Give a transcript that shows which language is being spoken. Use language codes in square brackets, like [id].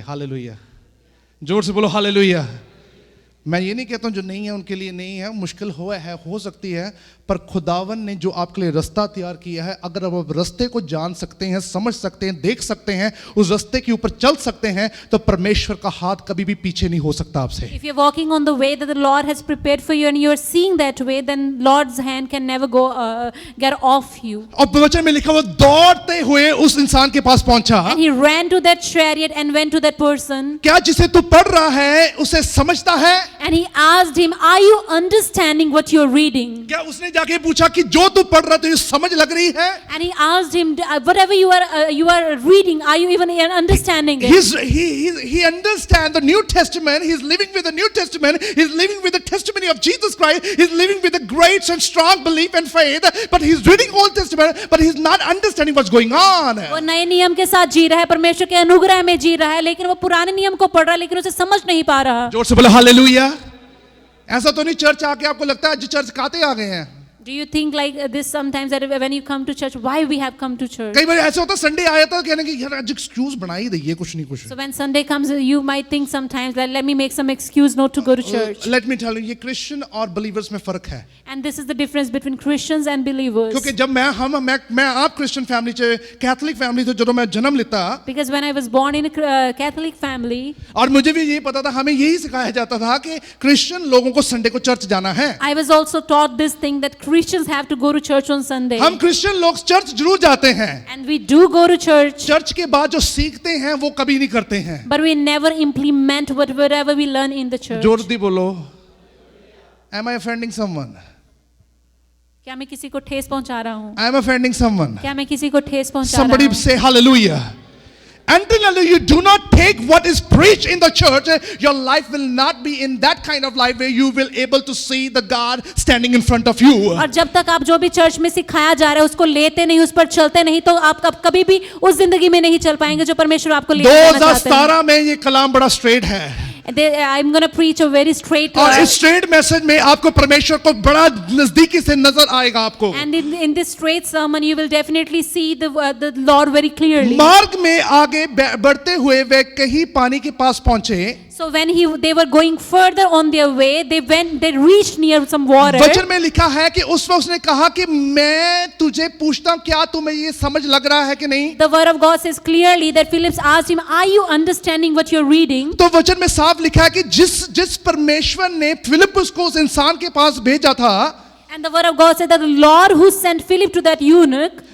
[hi] Hallelujah जोर से बोलो हालेलुया। मैं ये नहीं कहता हूं जो नहीं है उनके लिए नहीं है, मुश्किल हो सकती है, पर खुदावन ने जो आपके लिए रास्ता तैयार किया है, अगर आप रास्ते को जान सकते हैं, समझ सकते हैं, देख सकते हैं, उस रास्ते के ऊपर चल सकते हैं, तो परमेश्वर का हाथ कभी भी पीछे नहीं हो सकता आपसे। [en] If you're walking on the way that the Lord has prepared for you and you're seeing that way, then Lord's hand can never get off you. [hi] और वचन में लिखा हुआ दौड़ते हुए उस इंसान के पास पहुंचा। [en] And he ran to that chariot and went to that person. [hi] क्या जिसे तू पढ़ रहा है उसे समझता है? [en] And he asked him, are you understanding what you're reading? [hi] क्या उसने जाके पूछा कि जो तू पढ़ रहा है तुझे समझ लग रही है? [en] And he asked him, whatever you are reading, are you even understanding it? He understands the New Testament. He's living with the New Testament. He's living with the testimony of Jesus Christ. He's living with a great and strong belief and faith. But he's reading Old Testament, but he's not understanding what's going on. [hi] वो नए नियम के साथ जी रहा है, परमेश्वर के अनुग्रह में जी रहा है, लेकिन वो पुराने नियम को पढ़ रहा है, लेकिन उसे समझ नहीं पा रहा। जोर से बोलो हालेलुया। ऐसा तो नहीं चर्च आके आपको लगता है आज चर्च काते आ गए हैं। [en] Do you think like this sometimes that when you come to church, why we have come to church? [hi] कई बार ऐसा होता है संडे आया था कहने कि यार आज एक्सक्यूज बना ही दइए कुछ नहीं कुछ। [en] So when Sunday comes, you might think sometimes that let me make some excuse not to go to church. Let me tell you, [hi] ये क्रिश्चियन और बलीवर्स में फर्क है। [en] And this is the difference between Christians and believers. [hi] क्योंकि जब मैं आप Christian family से कैथोलिक फैमिली से ਜਦੋਂ मैं जन्म लेता, [en] Because when I was born in a Catholic family, [hi] और मुझे भी यही पता था, हमें यही सिखाया जाता था कि क्रिश्चियन लोगों को संडे को चर्च जाना है। [en] I was also taught this thing that Christians have to go to church on Sunday. [hi] हम क्रिश्चियन लोग चर्च जरूर जाते हैं, [en] And we do go to church, [hi] church के बाद जो सीखते हैं वो कभी नहीं करते हैं। [en] but we never implement whatever we learn in the church. [hi] जोर दी बोलो, [en] am I offending someone? [hi] क्या मैं किसी को ठेस पहुंचा रहा हूँ? [en] I am offending someone. [hi] क्या मैं किसी को ठेस पहुंचा रहा [en] Somebody [hi] हूँ? [en] say hallelujah. Until you do not take what is preached in the church, your life will not be in that kind of life where you will able to see the God standing in front of you. [hi] और जब तक आप जो भी church में सिखाया जा रहा है उसको लेते नहीं, उस पर चलते नहीं, तो आप कभी भी उस जिंदगी में नहीं चल पाएंगे जो परमेश्वर आपको लेके जाना चाहते हैं। 2017 में ये कलाम बड़ा स्ट्रेट है। [en] I'm going to preach a very straight [hi] और इस स्ट्रेट मैसेज में आपको परमेश्वर को बड़ा नजदीकी से नजर आएगा आपको। [en] And in this straight sermon you will definitely see the Lord very clearly. [hi] मार्ग में आगे बढ़ते हुए वे कहीं पानी के पास पहुंचे। [en] So when they were going further on their way, they reached near some water. [hi] वचन में लिखा है कि उस वक्त उसने कहा कि मैं तुझे पूछता हूं क्या तुम्हें ये समझ लग रहा है कि नहीं? [en] The word of God says clearly that Philip asked him, are you understanding what you're reading? [hi] तो वचन में साफ लिखा है कि जिस परमेश्वर ने फिलिप्पुस को उस इंसान के पास भेजा था, [en] And the word of God said that the Lord who sent Philip to that eunuch,